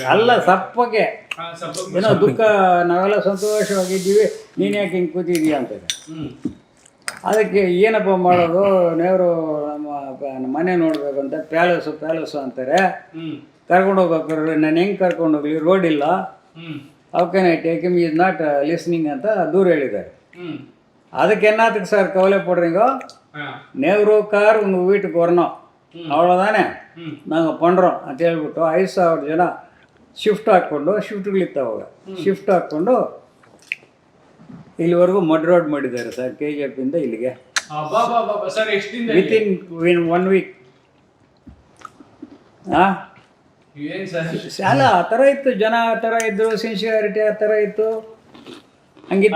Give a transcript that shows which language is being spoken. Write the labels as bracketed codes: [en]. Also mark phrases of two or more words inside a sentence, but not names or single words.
[kn] ಅಲ್ಲ, ಸಪ್ಪಗೆ ಏನೋ ದುಃಖ, ನಾವೆಲ್ಲ ಸಂತೋಷವಾಗಿದ್ದೀವಿ, ನೀನು ಯಾಕೆ ಹಿಂಗೆ ಕೂತಿದ್ದೀಯ ಅಂತ. ಅದಕ್ಕೆ ಏನಪ್ಪ ಮಾಡೋದು, ನೆಹರು ನಮ್ಮ ಮನೆ ನೋಡಬೇಕು ಅಂತ ಪ್ಯಾಲೇಸು ಅಂತಾರೆ. ಕರ್ಕೊಂಡು ಹೋಗ್ಬೇಕು, ನಾನು ಹೆಂಗೆ ಕರ್ಕೊಂಡು ಹೋಗ್ಲಿ, ರೋಡ್ ಇಲ್ಲ, [en] how can I take him, is not listening [kn] ಅಂತ ದೂರ ಹೇಳಿದ್ದಾರೆ. [ta] அதுக்கு என்னத்துக்கு சார் கவலைப்படுறீங்க? நேரு கார் உங்கள் வீட்டுக்கு வரணும், அவ்வளோதானே, நாங்கள் பண்ணுறோம் [kn] ಅಂತ ಹೇಳ್ಬಿಟ್ಟು 5,000 ಜನ ಶಿಫ್ಟ್ ಹಾಕ್ಕೊಂಡು, ಶಿಫ್ಟ್ಗಳಿರ್ತಾವಾಗ, ಶಿಫ್ಟ್ ಹಾಕ್ಕೊಂಡು ಇಲ್ಲಿವರೆಗೂ [en] mud road [kn] ಮಾಡಿದ್ದಾರೆ ಸರ್, KGF ಇಂದ ಇಲ್ಲಿಗೆ [en] within 1 week. [kn] ಹಾಂ, ಅಲ್ಲ ಆ ಥರ ಇತ್ತು, ಜನ ಆ ಥರ ಇದ್ದರು, ಸಿನ್ಸಿಯಾರಿಟಿ ಆ ಥರ ಇತ್ತು, ಹಂಗಿತ್ತು.